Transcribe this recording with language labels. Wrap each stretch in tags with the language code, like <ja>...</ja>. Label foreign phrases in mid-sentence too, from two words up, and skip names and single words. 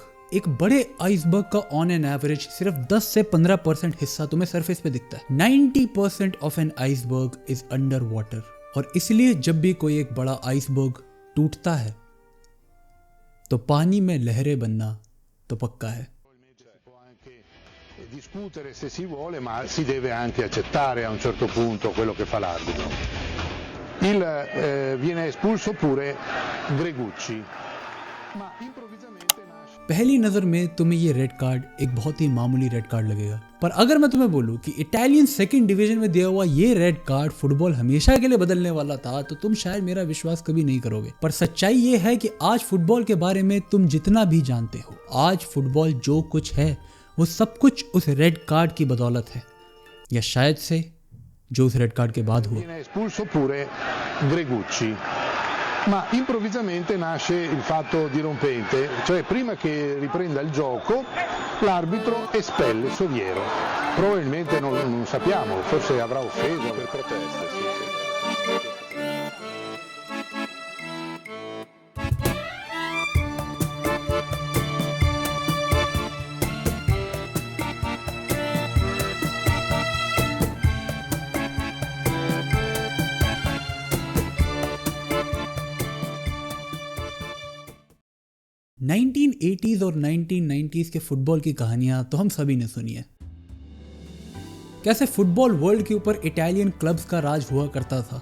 <hi>एक बड़े आइसबर्ग का</hi> <en>on an average</en> <hi>सिर्फ 10 से 15% हिस्सा तुम्हें सरफेस पे दिखता है।</hi> <en>90% of an iceberg is under water.</en> <hi>और इसलिए जब भी कोई एक बड़ा आइसबर्ग टूटता है तो पानी में लहरें बनना तो पक्का है।</hi> <it>Discutere se si vuole, ma si deve anche accettare a un certo punto quello che fa l'arbitro. Viene espulso pure Gregucci, ma improvvisamente nasce.</it> <hi>पहली नजर में तुम्हें ये</hi> <en>red card</en> <hi>एक बहुत ही मामूली</hi> <en>red card</en> <hi>लगेगा, पर अगर मैं तुम्हें बोलूं कि</hi> <en>Italian second division</en> <hi>में दिया हुआ ये</hi> <en>red card</en> <hi>फुटबॉल हमेशा के लिए बदलने वाला था, तो तुम शायद मेरा विश्वास कभी नहीं करोगे। पर सच्चाई ये है कि आज फुटबॉल के बारे में तुम जितना भी जानते हो, आज फुटबॉल जो कुछ है वो सब कुछ उस</hi> <en>red card</en> <hi>की बदौलत है, या शायद से जो उस</hi> <en>red card</en> <hi>के बाद हुआ।</hi> <it>Viene espulso pure Gregucci, ma improvvisamente nasce il fatto dirompente, cioè prima che riprenda il gioco l'arbitro espelle Soviero. Probabilmente non sappiamo, forse avrà offeso per proteste. Sì.</it> <hi>1980s और 1990s के फुटबॉल की कहानियां तो हम सभी ने सुनी है। कैसे</hi> <en>football world</en> <hi>के ऊपर</hi> <en>Italian clubs</en> <hi>का राज हुआ करता था।</hi>